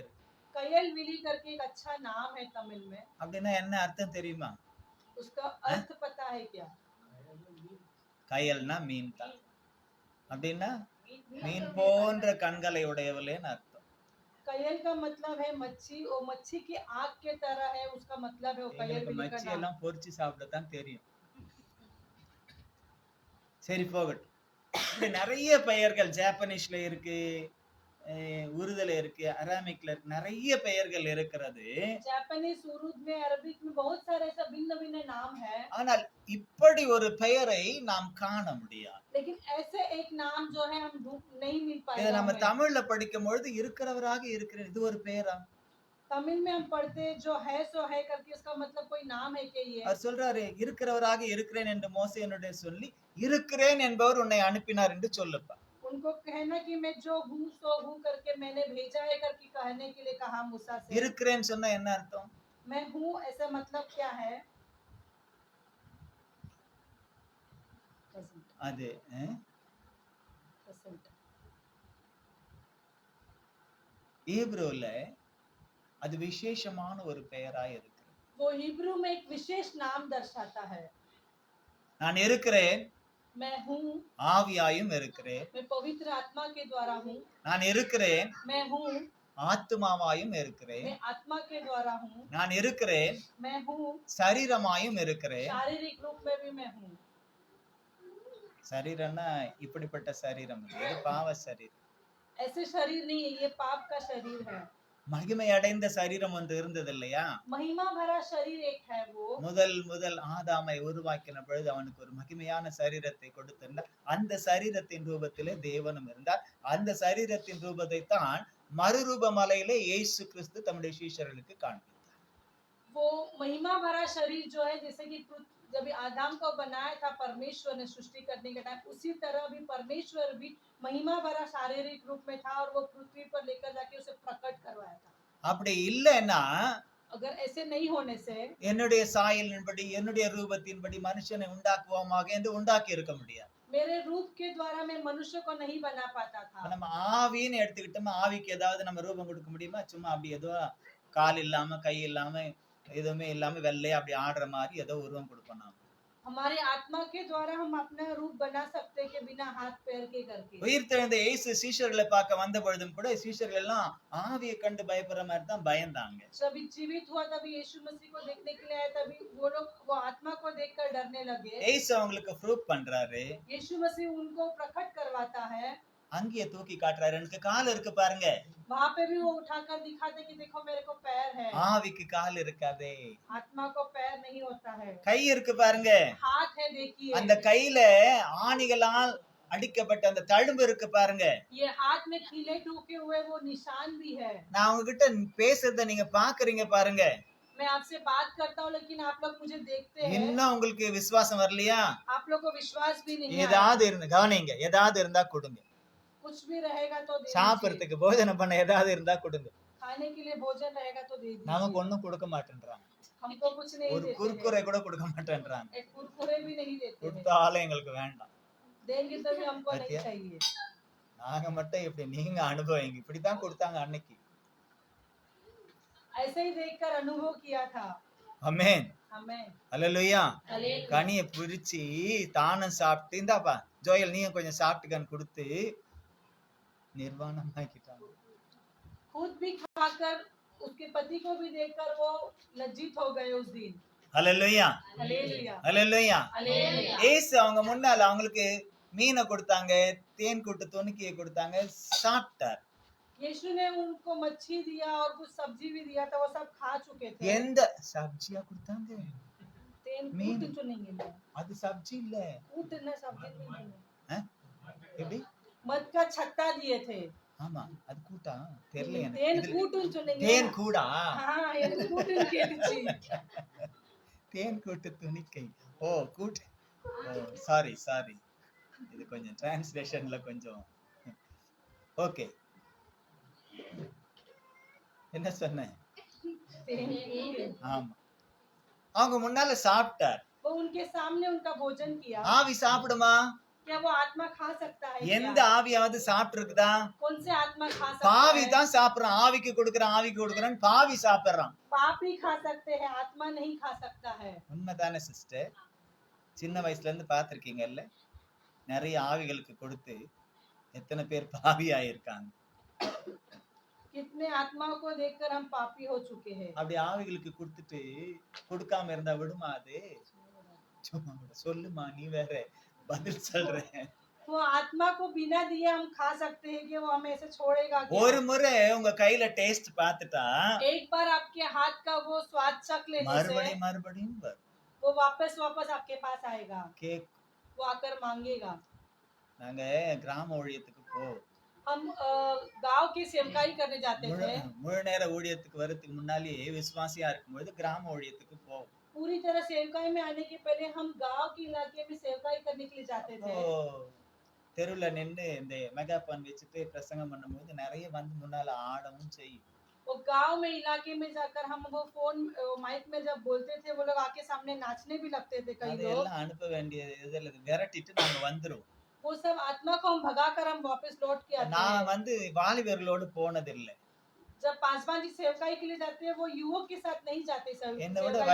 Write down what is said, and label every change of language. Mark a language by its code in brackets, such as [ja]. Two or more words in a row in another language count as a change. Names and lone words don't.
[hi] कयल विली करके एक अच्छा नाम है तमिल में, [ta] அப்படின்னா என்ன அர்த்தம் தெரியுமா? [hi] उसका अर्थ पता है क्या? [ta] கயல்னா மீன் தான். அப்படின்னா மீன் போன்ற கண்களை உடையவளேன்னு அர்த்தம். [hi] कयल का मतलब है मच्छी, वो मच्छी की आंख के तरह है, उसका मतलब है वो कयल [ta] எங்களுக்கு [hi] विली का [ta] மச்சி [hi] नाम। [ta] எல்லாம் பொரிச்சு சாப்பிடத்தான் தெரியும். சரி போகட்டும். இப்படி நிறைய பெயர்கள் ஜாப்பனீஸ்ல இருக்கு, உருதுல இருக்கு, அராமிக்ல இருக்கு, நிறைய பெயர்கள் இருக்கிறது. [hi] जापानीज, उर्दू में, अरबिक में बहुत सारे ऐसा भिन्न भिन्न नाम है। [ta] ஆனால் இப்படி ஒரு பெயரை நாம் காண முடியாது. [hi] लेकिन ऐसे एक नाम जो है हम नहीं मिल [ta] இதை [hi] पाएगा [ta] நம்ம [hi] हमें। [ta] தமிழ்ல படிக்கும் பொழுது இருக்கிறவராக இருக்கிறேன், இது ஒரு பெயரா? [hi] तमिल में हम पढ़ते जो है सो है करके, उसका मतलब कोई नाम है क्या ये? [ta] அவர் சொல்றாரு, இருக்கிறவராக இருக்கிறேன் என்று மோசேனுடைய சொல்லி, இருக்கிறேன் என்பவர் உன்னை அனுப்பினார் என்று சொல்லுப்பா. [hi] उनको कहना कि मैं जो हूँ सो हूँ करके मैंने भेजा है करके कहने के लिए कहा मूसा से। [ta] இருக்கிறேன்னு சொன்னா என்ன அர்த்தம்? [hi] मैं हूँ ऐसा मतलब क्या है? [ta] அது ஈப்ரோல அது விசேஷமான ஒரு பெயராய் இருக்கிறது. [hi] वो हिब्रू में एक विशेष नाम दर्शाता है। [ta] நான் இருக்கிறேன், [hi] मैं हूँ, [ta] ஆவியாயும் இருக்கிறேன். [hi] मैं पवित्र आत्मा के द्वारा हूँ, [ta] நான் இருக்கிறேன், [hi] मैं हूँ, [ta] ஆத்துமாவாயும் இருக்கிறேன். [hi] मैं आत्मा के द्वारा हूँ, [ta] நான் இருக்கிறேன், [hi] मैं हूँ, [ta] சரீரமாயும் இருக்கிறேன். [hi] शारीरिक रूप में भी मैं हूँ। [ta] சரீரம்னா இப்படிப்பட்ட சரீரம் இல்லை, இது பாவ சரீரம். [hi] ऐसे शरीर नहीं है, ये पाप का शरीर है। [ta] மகிமை அடைந்த சரீரம் ஒன்று இருந்தது இல்லையா? [hi] महिमा भरा शरीर एक है वो। [ta] முதல் ஆதாமை உருவாக்கின பொழுது அவனுக்கு ஒரு மகிமையான சரீரத்தை கொடுத்திருந்தார். அந்த சரீரத்தின் ரூபத்திலே தேவனும் இருந்தார். அந்த சரீரத்தின் ரூபத்தை தான் மறுரூப மலையிலே இயேசு கிறிஸ்து தம்முடைய சீஷர்களுக்கு காண்பித்தார். [hi] वो महिमा भरा शरीर जो है, जैसे कि जब आदम को बनाया था परमेश्वर ने सृष्टि करने के टाइम, उसी तरह भी परमेश्वर भी महिमा भरा शारीरिक रूप में था और वो पृथ्वी पर लेकर जाके उसे प्रकट करवाया था। [ta] அப்படி இல்லைன்னா [hi] अगर ऐसे नहीं होने से, [ta] என்னுடைய சாயலின்படி என்னுடைய ரூபத்தின்படி மனுஷனை உண்டாக்குவோமாக என்று உண்டாக்கி இருக்க முடியாது. [hi] मेरे रूप के द्वारा मैं मनुष्य को नहीं बना पाता था। [ta] நம்ம ஆவின்னு எடுத்துக்கிட்டோமா, ஆவிக்கு ஏதாவது நம்ம ரூபம் கொடுக்க முடியுமா? சும்மா அப்படி ஏதோ கால் இல்லாம கை இல்லாம எதுவுமே இல்லாம வெள்ளையா அப்படி ஆடுற மாதிரி ஏதோ உருவம் கொடுப்போம் நாம. [hi] हमारे आत्मा के द्वारा हम अपना रूप बना सकते हैं कि बिना हाथ पैर के करके। [ta] உயிர்த்தெழுந்த இயேசு சீஷர்களை பார்க்க வந்த பொழுதும் கூட சீஷர்கள் எல்லாம் ஆவியை கண்டு பயப்படுற மாதிரி தான் பயந்தாங்க. [hi] जब जीवित हुआ तभी यीशु मसीह को देखने के लिए आए, तभी वो लोग वो आत्मा को देखकर डरने लगे। [ta] இயேசு அவங்களுக்கு ப்ரூவ் பண்றாரு, [hi] यीशु मसीह उनको प्रकट करवाता है। [ta] அங்கேயே தூக்கி காட்டுறாரு, எனக்கு கால் இருக்கு பாருங்க. [hi] वहाँ पे भी वो उठाकर दिखाते कि देखो मेरे को पैर है। [ta] ஆவிக்கு கால் இருக்காதே, [hi] आत्मा को पैर नहीं होता है। [ta] கை இருக்கு பாருங்க. [hi] हाथ है, देखिए [ta] அந்த கையில ஆணிகளால் அடிக்கப்பட்ட அந்த தழும்பு இருக்கு பாருங்க. [hi] ये हाथ में कीले ठोके हुए वो निशान भी है। [ta] நான் உங்ககிட்ட பேசுறத நீங்க பாக்குறீங்க பாருங்க. [hi] मैं आपसे बात करता हूँ लेकिन आप लोग मुझे देखते हैं। [ta] இன்னும் உங்களுக்கு விசுவாசம் வரலையா? [hi] आप लोग को विश्वास भी नहीं है। [ta] ஏதாவது இருந்து கவனிங்க, ஏதாவது இருந்தா கொடுங்க. [hi] कुछ भी रहेगा तो दे दीजिए। [ta] சாப்பிடுறதுக்கு போஜனம் பண்ண ஏதாவது இருந்தா கொடுங்க. [hi] खाने के लिए भोजन रहेगा तो दे दीजिए। [ta] நமக்கு ஒண்ணும் கொடுக்க மாட்டேன்றாங்க. [hi] हमको कुछ नहीं [ta] ஒரு [hi] देते हैं। [ta] குர்குரே கூட கொடுக்க மாட்டேன்றாங்க. [hi] एक कुरकुरे भी नहीं देते हैं। [ta] கொடுத்தாலும் எங்களுக்கு வேண்டாம். [hi] देंगे तो भी हमको नहीं [ta] பாத்தியா? [hi] चाहिए। [ta] நாங்க மட்டும் இப்படி, நீங்க அனுபவிங்க. இப்படித்தான் கொடுத்தாங்க அன்னைக்கு. [hi] ऐसे ही देखकर अनुभव किया था। [ta] ஆமென், [hi] हमें [ta] அல்லேலூயா. [hi] हालेलुया। [ta] கனியை பிரிச்சு தானும் சாப்பிட்டு, இந்தாப்பா ஜோயல் நீயும் கொஞ்சம் சாப்பிட்டுக்கன்னு கொடுத்து निर्वाणமாக்கிட்டாங்க. [hi] खुद भी खाकर उसके पति को भी देखकर वो लज्जित हो गए उस दिन। [ta] அல்லேலூயா, [hi] हालेलुया [ta] அல்லேலூயா. [hi] हालेलुया। [ta] ஏசு அவங்க முன்னால அவங்களுக்கு மீனை கொடுத்தாங்க, தேன் கூட்டு துணிக்கையை கொடுத்தாங்க, சாப்பிட்டார். [hi] यीशु ने उनको मच्छी दिया और कुछ सब्जी भी दिया था, वो सब खा चुके थे। [ta] எந்த சப்ஜியா கொடுத்தாங்க? [hi] तेल मीन। कूट चुनेंगे ना, [ta] அது சப்ஜி இல்ல. [hi] कूटना सब्जी नहीं है। [ta] எப்படி? [hi] मध का छत्ता दिए थे। [ta] ஆமா, அது கூட்டா தெரியல எனக்கு. [hi] तेल [ta] இதுல [hi] कूट चुनेंगे [ta] தேன் [hi] ना। [ta] கூடா? [hi] हाँ, ये कूट के लीची। [ta] தேன் கூட்டு துணிக்கை. ஓ கூட்டு. ஓ [en] sorry sorry, [ta] இது கொஞ்சம் டிரான்ஸ்லேஷன்ல கொஞ்சம். ஓகே, என்ன சொன்னேன்? [hi] तेल कूट। [ta] ஆமா, அவங்க முன்னால சாப்பிட்டார். [hi] वो उनके सामने उनका भोजन किया। [ta] ஆவி சாப்பிடுமா? [hi] क्या वो आत्मा खा सकता है? [ta] எந்த [hi] क्या? [ta] ஆவியாவது சாப்பிட்டு இருக்குதா? [hi] कौन से आत्मा खा सकता [ta] பாவி [hi] है? [ta] தான் சாப்பிடுறான். ஆவிக்கு கொடுக்குறான், ஆவிக்கு கொடுக்குறான்னு பாவி சாப்பிடுறான். [hi] पाप ही खा सकते हैं, आत्मा नहीं खा सकता है। [ta] உண்மைதானே சிஸ்டர்? சின்ன வயசுல இருந்து பாத்திருக்கீங்கல்ல, நிறைய ஆவிகளுக்கு கொடுத்து எத்தனை பேர் பாவி ஆயிருக்காங்க. कितने आत्माओं को देखकर हम पापी हो चुके हैं। அப்படி ஆவிகளுக்கு கொடுத்துட்டு கொடுக்காம இருந்தா விடுமா அது? சும்மா விடு. சொல்லுமா, நீ வேற பதில் சொல்ற. [hi] वो आत्मा को बिना दिए हम खा सकते हैं कि वो हमें ऐसे छोड़ेगा क्या? [ta] ஒரு முறை உங்க கையில டேஸ்ட் பார்த்துட்டா [hi] एक बार आपके हाथ का वो स्वाद चख लेने से [ta] மறுபடியும் மறுபடியும் வரும். [hi] वो वापस आपके पास आएगा, [ta] கேக். [hi] वो आकर मांगेगा। [ta] நாங்க கிராம ஊழியத்துக்கு [hi] हम गांव की सेवकाई करने जाते थे। [ta] முழு நேர ஊழியத்துக்கு வரதுக்கு முன்னாலேயே விசுவாசியா இருக்கும்போது கிராம ஊழியத்துக்கு போவோம். [hi] पूरी तरह सेवकाई में आने के पहले हम गांव के इलाके में सेवकाई करने के लिए जाते थे। [ta] தெருவுல நின்று இந்த மெகாபான் வச்சுட்டு பிரசங்கம் பண்ணும்போது நிறைய வந்து முன்னால ஆடவும் செய்யும். [hi] वो गांव में इलाके में जाकर हम वो फोन माइक में जब बोलते थे, वो लोग आके सामने नाचने भी लगते थे कई लोग। [ta] அதெல்லாம் அனுப்ப வேண்டிய இதுல விரட்டிட்டு நாங்க வந்துருவோம். [hi] वो सब आत्मा को हम भगाकर हम वापस लौट के आते [ta] நான் [hi] हैं। [ta] வந்து வாலிபர்களோடு போனதில்லை. [hi] जब पांचवा जी सेवकाई के लिए जाते हैं, वो युवक के साथ नहीं जाते सब।